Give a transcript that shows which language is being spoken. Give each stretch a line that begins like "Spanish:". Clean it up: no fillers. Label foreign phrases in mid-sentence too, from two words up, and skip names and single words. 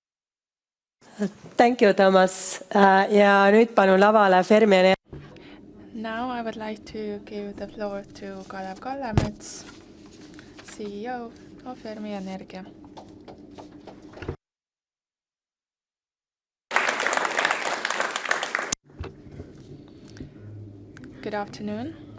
English: Thank you, Thomas.
Estonian: Ja nüüd palun lavale Fermi Energia.
English: Now I would like to give the floor to Kalev Kallemets, CEO of Fermi Energia. Good afternoon.